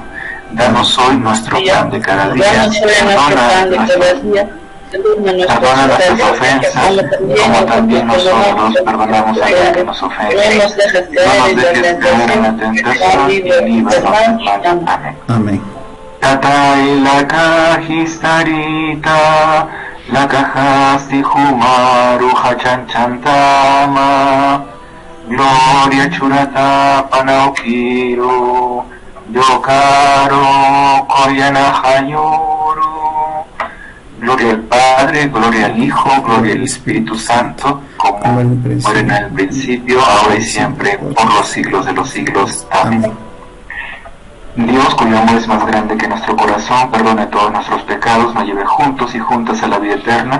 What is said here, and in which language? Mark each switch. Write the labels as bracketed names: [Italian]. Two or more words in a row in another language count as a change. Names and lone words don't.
[Spanish] Danos hoy nuestro pan de cada día, perdona nuestras ofensas, como también nosotros perdonamos a los que nos ofenden. No nos dejes caer en la tentación y líbranos del mal. Amén. Amén. [Aymara] Tatai laka histarita, laka hasti humaru hachanchantama, gloria churata panaukiru, yokaro koyana hayuru. [Spanish] Gloria al Padre, gloria al Hijo, gloria al Espíritu Santo, como era en el principio, ahora y siempre, por los siglos de los siglos. Amén. Dios, cuyo amor es más grande que nuestro corazón, perdone todos nuestros pecados, nos lleve juntos y juntas a la vida eterna.